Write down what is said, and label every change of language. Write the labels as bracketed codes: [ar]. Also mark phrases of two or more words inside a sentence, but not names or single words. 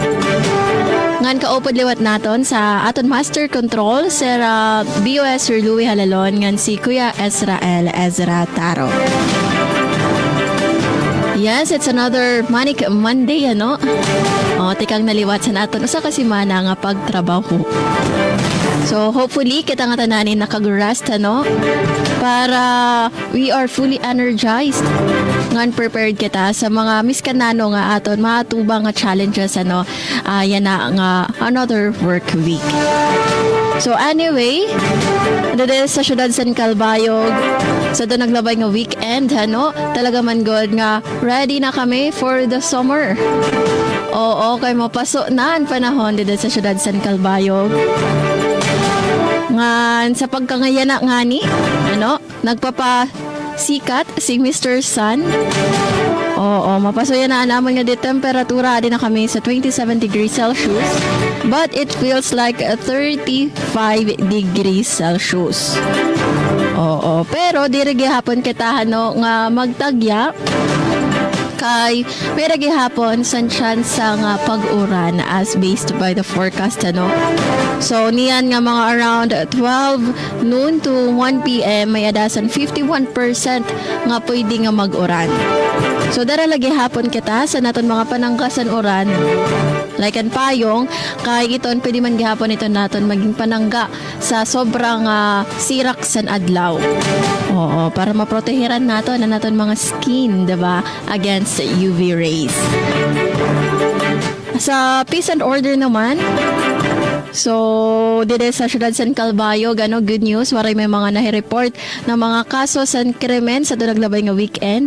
[war] Ngan kaupod liwat naton sa aton Master Control, Sir BOS Sir Louie Halalon, ngan si Kuya Ezra Taro. [en] Yes, it's another Manic Monday, [war] ano? O, tikang naliwat sa naton sa kasimana nga pagtrabaho. [en] So, hopefully, [war] kita nga tananin nakag-rest, ano? [en] Para we are fully energized. [war] Ngan prepared kita sa mga miskanano nga aton, matubang nga challenges, ano? Yan na nga [en] another work week. So, anyway, [war] dito sa syudad San Calbayog, sa doon naglabay nga weekend, ano? Talaga man good nga ready na kami [en] for the summer. [war] Oo, kay mapaso na ang panahon dito sa syudad San Calbayog. Ngan sa pagkangayana nga ni, ano, nagpapasikat si Mr. Sun. Oo, mapasoya na naman nga di temperatura din na kami sa [en] 27 degrees Celsius. But it feels like 35 degrees Celsius. [war] Oo, pero diri gihapon kita ano nga magtagya kay pero gihapon san chance nga pag-uran [en] as based by the forecast [war] ano. So niyan nga mga [en] around 12 noon to 1 PM [war] may adasan 51% nga pwede nga mag-uran. So dara lagi hapon kita sa naton mga pananggasan uran. Like an payong kay iton pwede man gihapon ito naton maging panangga sa sobrang sirak san adlaw. Oo, para maproteheran nato na naton mga skin, 'di ba, [en] against UV rays. [war] Sa [en] peace and order [war] naman, so, dito sa Syudad San Calvayo, [en] good news, [war] waray may mga nahi-report na mga kaso sa krimen sa naglabay nga weekend.